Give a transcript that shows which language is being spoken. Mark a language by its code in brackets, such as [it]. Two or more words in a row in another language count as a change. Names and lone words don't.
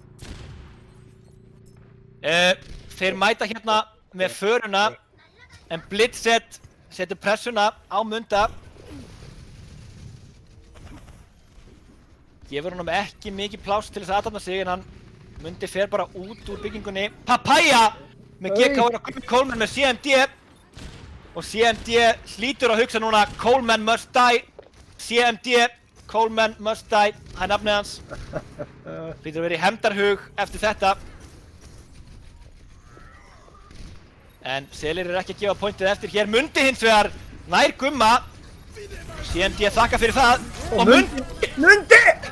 [is] Þeir mæta hérna með föruna en Blitzet setur pressuna á Munda. Gefur honum ekki mikið pláss til þess að aðtapna sig en hann Mundi fer bara út úr byggingunni. Papaya með GK og Gummi Coleman með CMD og CMD hlýtur að hugsa núna [en] Coleman must die. CMD, Coleman must die, [is] það er nafnið hans. Hlýtur að vera í hefndarhug eftir þetta. En Selir eru ekki að gefa pointið eftir hér. Mundi hins vegar nær Gumma. CMD þakka fyrir það. Og Mundi!